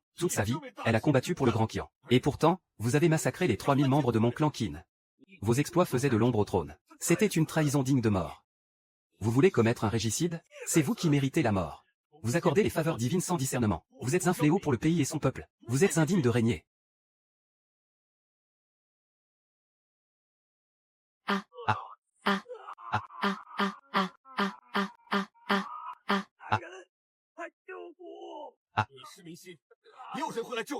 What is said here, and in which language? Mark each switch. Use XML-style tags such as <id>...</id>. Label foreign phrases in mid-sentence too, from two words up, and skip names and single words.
<fr>Toute sa vie, elle a combattu pour le grand Qian. Et pourtant, vous avez massacré les 3000 membres de mon clan Qin. Vos exploits faisaient de l'ombre au trône. C'était une trahison digne de mort. Vous voulez commettre un régicide? C'est vous qui méritez la mort. Vous accordez les faveurs divines sans discernement. Vous êtes un fléau pour le pays et son peuple. Vous êtes indigne de régner. Ah. Ah. Ah. Ah. Ah. Ah. Ah. Ah. Ah. Ah. Ah. Ah. Ah.</fr> <zh>你是明星，没有人会来救你。</zh>